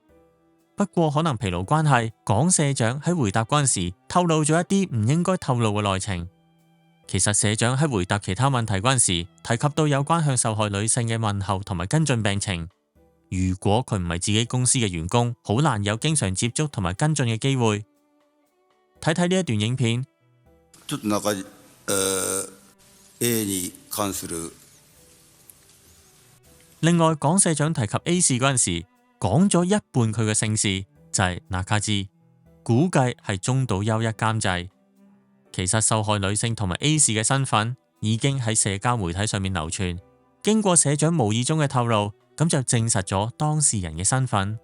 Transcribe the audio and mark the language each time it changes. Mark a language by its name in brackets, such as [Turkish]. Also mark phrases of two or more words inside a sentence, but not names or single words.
[Cantonese] 不過可能疲勞關係，港社長喺回答嗰陣時透露咗一啲唔應該透露嘅內情。其實社長喺回答其他問題嗰陣時，提及到有關向受害女性嘅問候同埋跟進病情。如果佢唔係自己公司嘅員工，好難有經常接觸同埋跟進嘅機會。睇睇呢一段影片。 [Japanese] ちょっとなんかA に関する。 [Cantonese] 另外，港社長提及 A 氏嗰陣時，講咗一半佢嘅姓氏就係中之，估計係中島優一監製。其實受害女性同埋 A 氏嘅身份已經喺社交媒體上面流傳，經過社長無意中嘅透露，咁就證實咗當事人嘅身份。